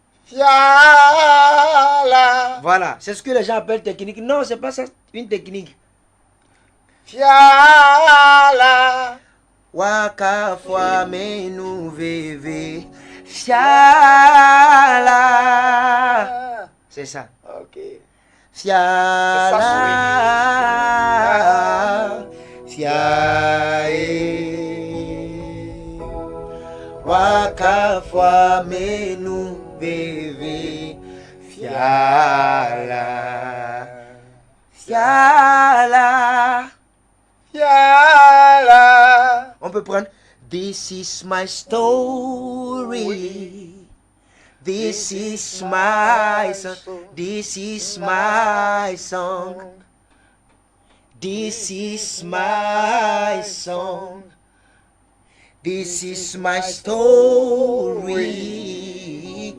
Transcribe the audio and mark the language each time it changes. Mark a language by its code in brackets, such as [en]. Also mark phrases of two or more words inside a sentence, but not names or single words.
[fr] Fiala. Voilà, c'est ce que les gens appellent technique. Non, c'est pas ça, une technique. Fiala. Waka fois menu veve. Fiala. C'est ça. Ok. Fiala, fiae, wakafwa menu bebe, fiala, fiala, Fiala. On peut prendre [en] This is my story. This is my song. This is my song. This is my song. This is my story.